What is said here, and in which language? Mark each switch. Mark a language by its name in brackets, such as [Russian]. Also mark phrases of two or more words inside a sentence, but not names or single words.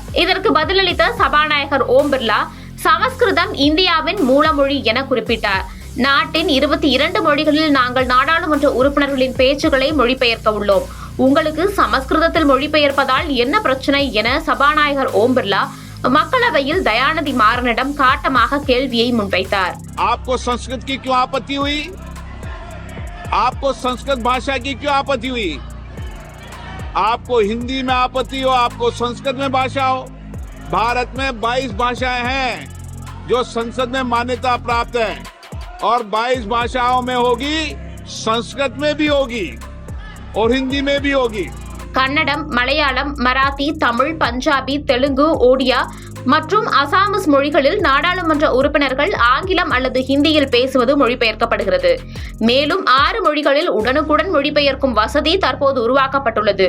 [Tamil] இதற்கு பதிலளித்த சபாநாயகர் ஓம் பிர்லா சமஸ்கிருதம் இந்தியாவின் மூலமொழி என குறிப்பிட்டார். நாட்டின் 22 மொழிகளில் நாங்கள் நாடாளுமன்ற உறுப்பினர்களின் பேச்சுக்களை மொழிபெயர்க்க உள்ளோம். உங்களுக்கு சமஸ்கிருதத்தில் மொழிபெயர்ப்பதால் என்ன பிரச்சனை என சபாநாயகர் ஓம் பிர்லா மக்களவையில் தயாநிதி மாறனிடம் காட்டமாக கேள்வியை முன்வைத்தார். [Hindi] आपको संस्कृत की क्यों आपत्ति हुई? आपको संस्कृत भाषा की क्यों आपत्ति हुई? आपको हिंदी में आपत्ति हो, आपको संस्कृत में भाषा हो? भारत में 22 भाषाएं हैं जो संसद में मान्यता प्राप्त है और 22 भाषाओं में होगी, संस्कृत में भी होगी और हिंदी में भी होगी. [Tamil] கன்னடம், மலையாளம், மராத்தி, தமிழ், பஞ்சாபி, தெலுங்கு, ஒடியா மற்றும் அசாமிஸ் மொழிகளில் நாடாளுமன்ற உறுப்பினர்கள் ஆங்கிலம் அல்லது ஹிந்தியில் பேசுவது மொழிபெயர்க்கப்படுகிறது. மேலும் 6 மொழிகளில் உடனுக்குடன் மொழிபெயர்க்கும் வசதி தற்போது உருவாக்கப்பட்டுள்ளது.